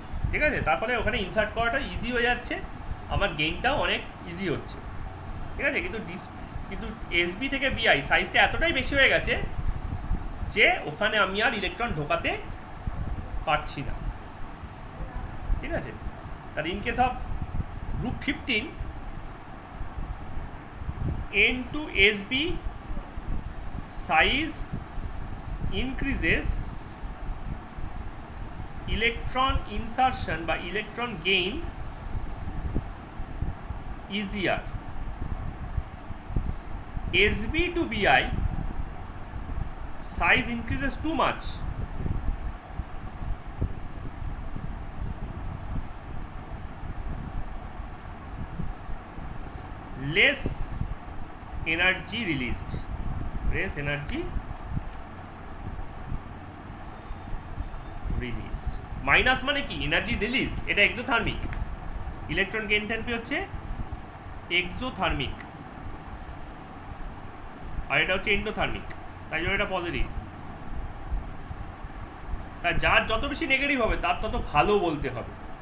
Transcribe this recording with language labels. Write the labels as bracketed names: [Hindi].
[Bangla] ঠিক আছে, তার ফলে ওখানে ইনসার্ট করাটা ইজি হয়ে যাচ্ছে, আমার গেইনটাও অনেক ইজি হচ্ছে। ঠিক আছে, কিন্তু এসবি থেকে বিআই সাইজটা এতটাই বেশি হয়ে গেছে যে ওখানে আমি আর ইলেকট্রন ঢোকাতে পারছি না। ঠিক আছে, তার [English] In case of group 15 N2SB size increases, electron insertion by electron gain easier. SB to BI size increases too much, less energy released, less energy released. [Bangla] Minus মানে কি, এনার্জি রিলিজ, এটা এক্সোথার্মিক। ইলেকট্রন গেইন এনথালপি হচ্ছে exothermic, আর এটা হচ্ছে endothermic, তাই জন্য এটা positive. তাই যার যত বেশি নেগেটিভ হবে তার তত ভালো বলতে হবে।